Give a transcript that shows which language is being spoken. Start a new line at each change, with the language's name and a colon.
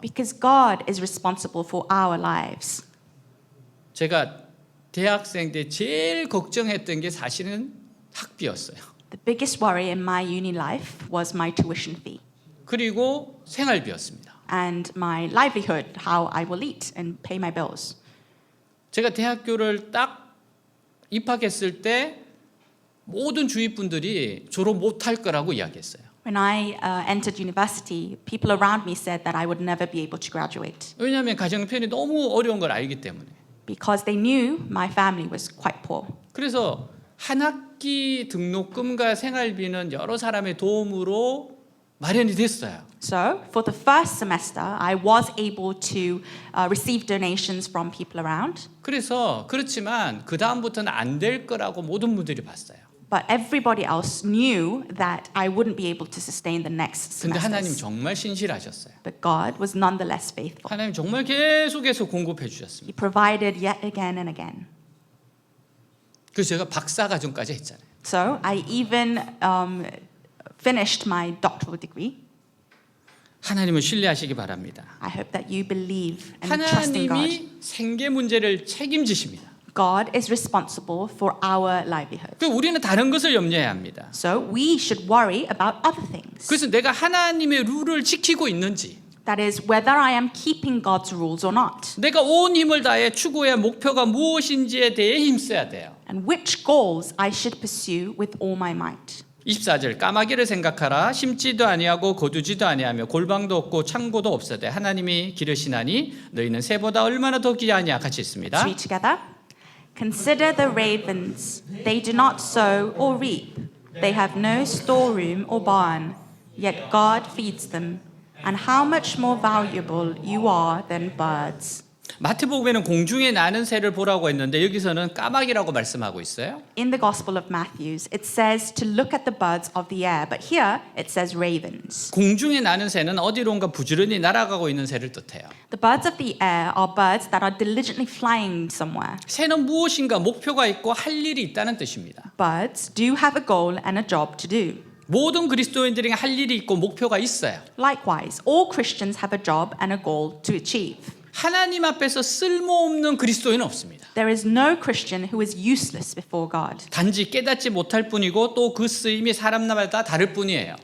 English: Because God is responsible for our lives.
Korean: 제가 대학생 때 제일 걱정했던 게 사실은 학비였어요.
English: The biggest worry in my uni life was my tuition fee
Korean: 그리고 생활비였습니다.
English: and my livelihood, how I will eat and pay my bills.
Korean: 제가 대학교를 딱 입학했을 때 모든 주위 분들이 졸업 못할 거라고 이야기했어요.
English: When I entered university, people around me said that I would never be able to graduate
Korean: 왜냐하면 가정 형편이 너무 어려운 걸 알기 때문에.
English: because they knew my family was quite poor.
Korean: 그래서 한 학기 등록금과 생활비는 여러 사람의 도움으로 마련이 됐어요.
English: So, for the first semester, I was able to receive donations from people around.
Korean: 그래서 그렇지만 그 다음부터는 안 될 거라고 모든 분들이 봤어요.
English: But everybody else knew that I wouldn't be able to sustain the next
Korean: 근데 하나님
English: semesters.
Korean: 정말 신실하셨어요.
English: But God was nonetheless faithful.
Korean: 하나님 정말 계속해서 공급해 주셨습니다.
English: He provided yet again and again.
Korean: 그래서 제가 박사 과정까지 했잖아요.
English: So I even finished my doctoral degree.
Korean: 하나님을 신뢰하시기 바랍니다.
English: I hope that you believe and trust in God.
Korean: 하나님이 생계 문제를 책임지십니다.
English: God is responsible for our livelihood.
Korean: 그 우리는 다른 것을 염려해야 합니다.
English: So we should worry about other things.
Korean: 그래서 내가 하나님의 룰을 지키고 있는지,
English: That is, whether I am keeping God's rules or not,
Korean: 내가 온 힘을 다해 추구해야 목표가 무엇인지에 대해 힘써야 돼요.
English: and which goals I should pursue with all my might.
Korean: 24절 까마귀를 생각하라 심지도 아니하고 거두지도 아니하며 골방도 없고 창고도 없으되 하나님이 기르시나니 너희는 새보다 얼마나 더 귀하냐 같이 있습니다.
English: Let's read together. Consider the ravens. They do not sow or reap. They have no storeroom or barn, yet God feeds them. And how much more valuable you are than birds.
Korean: 마태복음에는 공중에 나는 새를 보라고 했는데 여기서는 까마귀라고 말씀하고 있어요.
English: In the Gospel of Matthew, it says to look at the birds of the air, but here it says ravens.
Korean: 공중에 나는 새는 어디론가 부지런히 날아가고 있는 새를 뜻해요.
English: The birds of the air are birds that are diligently flying somewhere.
Korean: 새는 무엇인가 목표가 있고 할 일이 있다는 뜻입니다.
English: Birds do have a goal and a job to do.
Korean: 모든 그리스도인들이 할 일이 있고 목표가 있어요.
English: Likewise, all Christians have a job and a goal to achieve.
Korean: 하나님 앞에서 쓸모없는 그리스도인은 없습니다.
English: There is no Christian who is useless before God.
Korean: 단지 깨닫지 못할 뿐이고 또 그 쓰임이 사람마다 다를 뿐이에요.